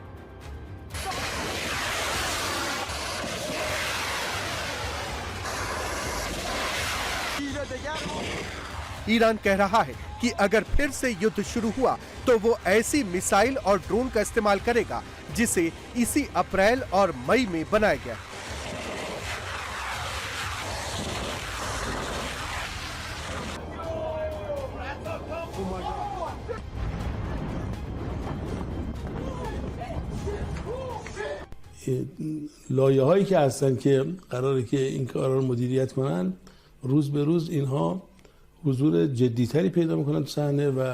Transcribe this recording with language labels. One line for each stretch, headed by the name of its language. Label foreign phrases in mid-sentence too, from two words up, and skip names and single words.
Hindi: ईरान कह रहा है कि अगर फिर से युद्ध शुरू हुआ तो वो ऐसी मिसाइल और ड्रोन का इस्तेमाल करेगा जिसे इसी अप्रैल और मई में बनाया गया है।
Persian: لایه هایی که هستن که قراره که این کارا رو مدیریت کنن روز به روز اینها حضور جدیتری پیدا میکنن تو صحنه و